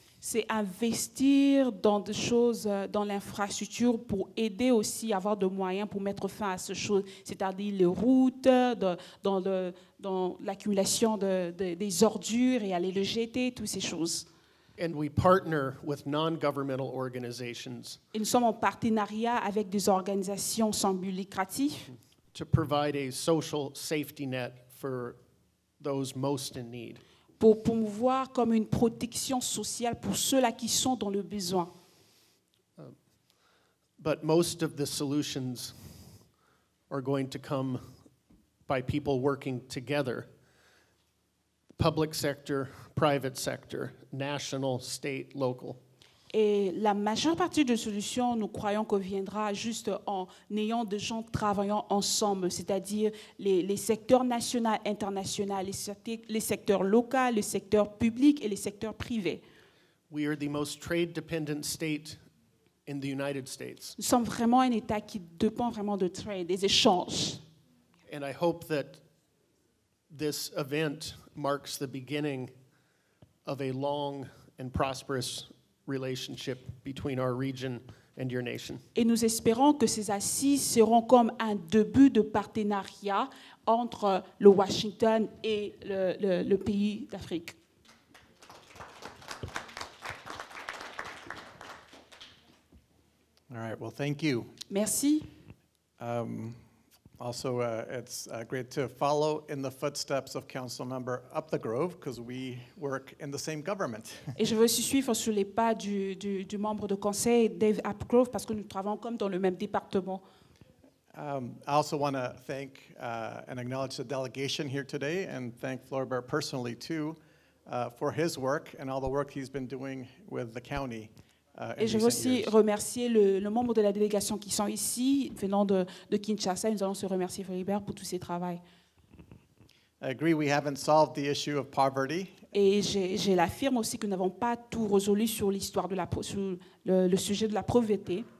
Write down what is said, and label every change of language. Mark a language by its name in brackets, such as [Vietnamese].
[French] c'est investir dans des choses, dans l'infrastructure pour aider aussi à avoir de moyens pour mettre fin à ces choses, c'est-à-dire les routes, dans l'accumulation des ordures et aller le jeter, toutes ces choses. [English] And we partner with non-governmental organizations [French] Et nous sommes en partenariat avec des organisations sans but lucratif [English] to provide a social safety net for those most in need. [French] pour promouvoir comme une protection sociale pour ceux-là qui sont dans le besoin. [English] But most of the solutions are going to come by people working together. Public sector, private sector, national, state, local. [French] Et la majeure partie des solutions, nous croyons que viendra juste en ayant des gens travaillant ensemble, c'est-à-dire les secteurs nationaux, internationaux, les secteurs locaux, les secteurs publics et les secteurs privés. [English] We are the most trade-dependent state in the United States. [French] Nous sommes vraiment un État qui dépend vraiment de trade, des échanges. [English] And I hope that this event marks the beginning of a long and prosperous relationship between our region and your nation. [French] Et nous espérons que ces assises seront comme un début de partenariat entre le Washington et le pays d'Afrique. [English] All right, well, thank you. [French] Merci. [English] Also, it's great to follow in the footsteps of Councilmember Upthegrove because we work in the same government. [French] Et je veux aussi suivre sur les pas du membre de conseil Dave Upgrove parce que nous travaillons comme dans le même département. [English] I also want to thank and acknowledge the delegation here today and thank Floribert personally too for his work and all the work he's been doing with the county. [French] Et je veux aussi remercier le membre de la délégation qui sont ici, venant de Kinshasa. Nous allons se remercier Floribert pour tous ses travaux. [English] I agree we haven't solved the issue of poverty. [French] Et je l'affirme aussi que nous n'avons pas tout résolu sur l'histoire sur le sujet de la pauvreté.